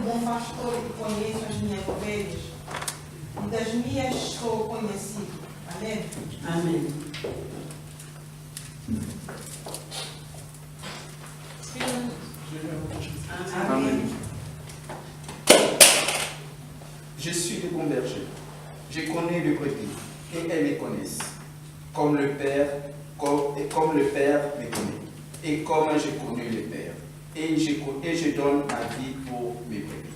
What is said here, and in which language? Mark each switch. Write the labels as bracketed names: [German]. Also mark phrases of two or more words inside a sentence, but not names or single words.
[Portuguese] pastor e conheço as minhas ovelhas, e das minhas sou conhecido. Amém? Amen. Amém. [French] Je suis le bon berger. Je connais les brebis et elles me connaissent. Comme le Père me connaît. Et comme je connais le Père. Et je donne ma vie pour mes brebis.